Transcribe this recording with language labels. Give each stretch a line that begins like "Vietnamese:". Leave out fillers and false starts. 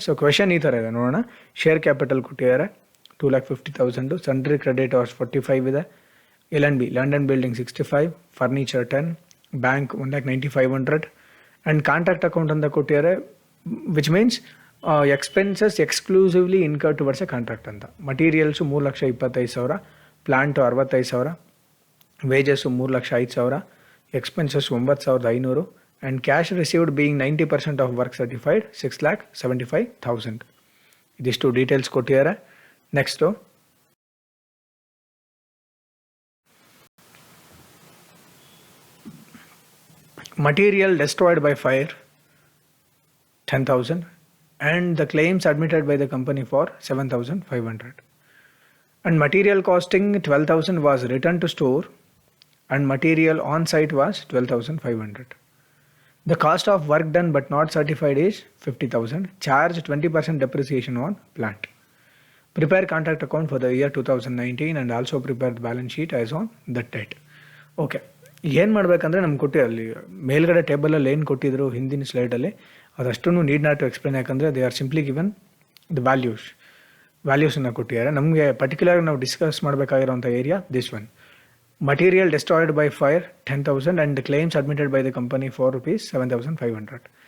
Kannada: So question ಈ ಥರ ಇದೆ, ನೋಡೋಣ. ಶೇರ್ ಕ್ಯಾಪಿಟಲ್ ಕೊಟ್ಟಿದ್ದಾರೆ 2,50,000, ಸನ್ಡ್ರಿ ಕ್ರೆಡಿಟ್ ಅವರ್ಸ್ 45 ಇದೆ, L&B land and building 65, furniture 10, bank 1,95,100 and contract account ಅಂತ ಕೊಟ್ಟಿದ್ದಾರೆ, which means expenses exclusively incur towards A contract ಅಂತ.
English: Materials 3,25,000, plant 65,000, wages 3,05,000, expenses 9,500 and cash received being 90% of work certified 6,75,000.
Kannada: ಇದಿಷ್ಟು details ಕೊಟ್ಟಿದ್ದಾರೆ.
English: Next material destroyed by fire 10,000 and the claims admitted by the company for 7,500 and material costing 12,000 was returned to store and material on site was 12,500. The cost of work done but not certified is 50,000. Charge 20% depreciation on plant. Prepare contract account for the year 2019 and also prepare the balance sheet as on that date. Okay.
Kannada: ಏನು ಮಾಡಬೇಕಂದ್ರೆ ನಮ್ಗೆ ಕೊಟ್ಟಿರಲ್ಲಿ ಮೇಲ್ಗಡೆ ಟೇಬಲಲ್ಲಿ ಏನು ಕೊಟ್ಟಿದ್ರು ಹಿಂದಿನ ಸ್ಲೈಡಲ್ಲಿ ಅದಷ್ಟು need not to explain. ಯಾಕಂದರೆ they are simply given the ವ್ಯಾಲ್ಯೂಸನ್ನು ಕೊಟ್ಟಿದ್ದಾರೆ.
English: ನಮಗೆ ಪರ್ಟಿಕ್ಯುಲರ್ ನಾವು ಡಿಸ್ಕಸ್ ಮಾಡಬೇಕಾಗಿರೋಂಥ area this one. Material destroyed by fire 10,000 and claims admitted by the company for rupees 7,500.